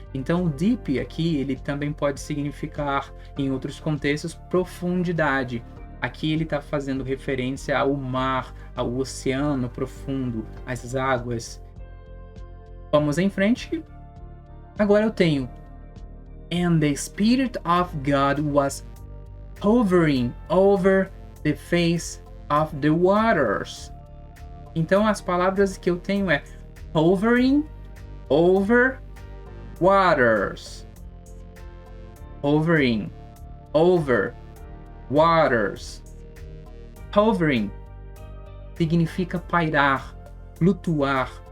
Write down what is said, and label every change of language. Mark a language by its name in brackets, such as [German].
[Portuguese] Então o deep aqui, ele também pode significar, em outros contextos, profundidade. Aqui ele está fazendo referência ao mar, ao oceano profundo, às águas. Vamos em frente. Agora eu tenho [English] And the Spirit of God was hovering over the face of the waters. [Portuguese] Então as palavras que eu tenho é [English] hovering over waters. Hovering over waters. [Portuguese] Hovering significa pairar, flutuar.